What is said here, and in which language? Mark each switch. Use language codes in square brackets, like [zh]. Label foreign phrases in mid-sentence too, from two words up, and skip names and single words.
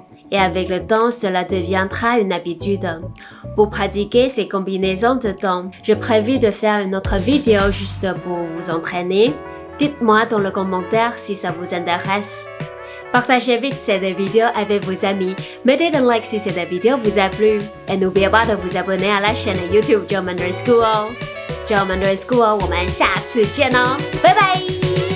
[fr] Et avec le temps, cela deviendra une habitude. Pour pratiquer ces combinaisons de tons, j'ai prévu de faire une autre vidéo juste pour vous entraîner. Dites-moi dans le commentaire si ça vous intéresse. Partagez vite cette vidéo avec vos amis. Mettez un like si cette vidéo vous a plu. Et n'oubliez pas de vous abonner à la chaîne YouTube German Mandarin School. German Mandarin School, [zh] 我们下次见哦，拜拜。